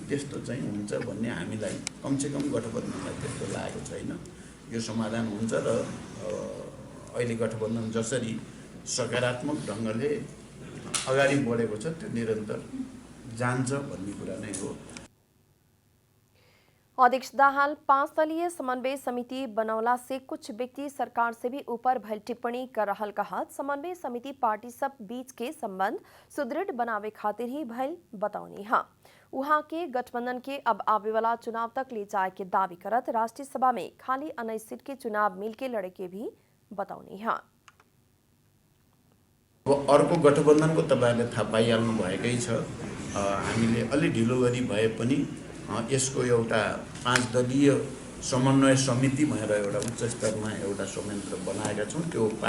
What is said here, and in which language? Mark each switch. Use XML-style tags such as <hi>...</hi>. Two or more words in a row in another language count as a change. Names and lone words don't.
<ne>त्यस्तो चाहिँ हुन्छ भन्ने हामीलाई कमसेकम गठबन्धनलाई त्यस्तो लागेको छैन। यो समाधान हुन्छ र अहिले गठबन्धन जसरी सकारात्मक ढङ्गले अगाडि बढेको छ त्यो निरन्तर जान्छ भन्ने कुरा नै हो।</ne> <bho>अध्यक्ष दाहाल 5 दलीय समन्वय समिति बनौला से कुछ व्यक्ति सरकार से भी ऊपर भइल टिप्पणी कर रहल कहत समन्वय समिति पार्टी सब बीच के संबंध सुदृढ़ बनावे खातिर ही भइल बताउनी है। उहाँ के गठबंधन के अब आवे वाला चुनाव तक ले जाए के दावी करत राष्ट्रीय सभा में खाली 19 सीट के चुनाव मिल के लड़े के भी बताउनी है।</bho> <ne>अर्को गठबन्धनको तपाईहरुले थाहा पाइहाल्नु भएकै छ। हामीले अलि ढिलो गरी भए पनि यसको एउटा 5 दलीय समन्वय समिति भनेर एउटा उच्च स्तरमा एउटा संयन्त्र बनाएका छौँ।</ne>